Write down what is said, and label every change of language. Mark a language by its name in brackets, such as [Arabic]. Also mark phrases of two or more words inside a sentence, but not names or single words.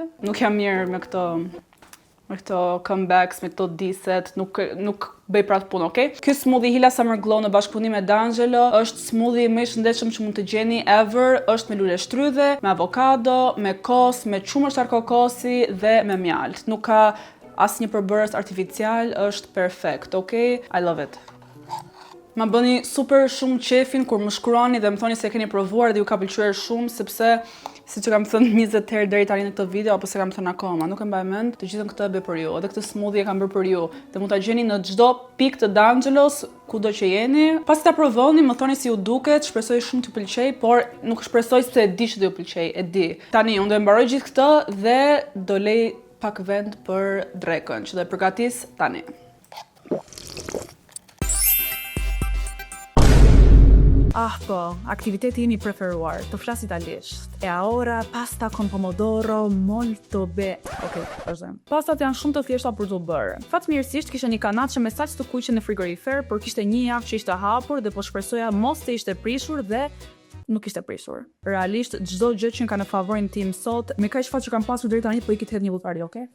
[Albanian] Nuk jam mirë me këto comebacks, me këto diset, nuk bëj pra të punë, okay? Ky smoothie Hila Summer Glow në bashkëpunim me D'Angelo është smoothie më i shëndetshëm që mund të gjeni ever, është me lule shtrydhe, me avokado, me kos, me qumështar kokosi dhe me mjalt. Nuk ka asnjë përbërës artificial, është perfekt, okay? [English] I love it. [Albanian] Ma bëni super shumë qefin kur më shkruani dhe më thoni se keni provuar dhe ju ka pëlqyer shumë, sepse si që kam thënë 20 herë deri tani në këtë video, apo se kam thënë akoma, nuk e mbaj mend, të gjithën këtë e bëj për ju, edhe këtë smoothie e kam bërë për ju, dhe mund ta gjeni në çdo pikë të D'Angelos, kudo që jeni. Pasi ta provoni, më thoni si ju duket, shpresoj shumë t'ju pëlqej, por nuk shpresoj se e di që do ju pëlqej, e di. Tani, unë do e mbaroj gjithë këtë dhe do lej pak vend për drekën, që do e përgatis tani. Ah po, aktiviteti im I preferuar, të flas italisht. [Italian] E ora pasta con pomodoro molto bene. [Albanian] Okej, vazhdojmë. Pastat janë shumë të thjeshta për t'u bërë. Fatmirësisht kisha një kanaçe me salcë të kuqe në frigorifer, por kishte një javë që ishte hapur dhe po shpresoja mos të ishte prishur dhe nuk ishte prishur. Realisht çdo gjë që ka në favorin tim sot, me kaq fat që kam pasur deri tani, po I kitë hedh një butari, okay?